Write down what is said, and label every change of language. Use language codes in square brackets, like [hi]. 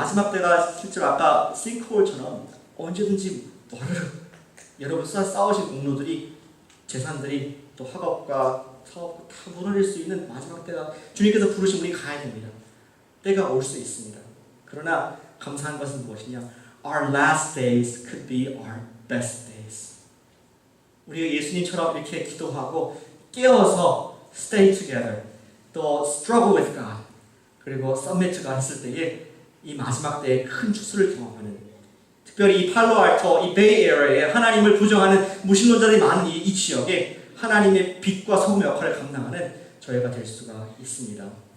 [ko] 마지막 때가 실제로 아까 싱크홀처럼 언제든지 와르르 여러분 싸우신 공로들이 재산들이 또 학업과 사업 다 무너질 수 있는 마지막 때가 주님께서 부르신 우리 가야 됩니다. 때가 올 수 있습니다. 그러나 감사한 것은 무엇이냐? [en] Our last days could be our best days. [ko] 우리가 예수님처럼 이렇게 기도하고 깨어서 [en] stay together, [ko] 또 [en] struggle with God, [ko] 그리고 [en] submit to God [ko] 했을 때에 이 마지막 때에 큰 추수를 경험하는, 특별히 이 팔로알토, 이 베이 에어에 하나님을 부정하는 무신론자들이 많은 이 지역에 하나님의 빛과 소금의 역할을 감당하는 저희가 될 수가 있습니다.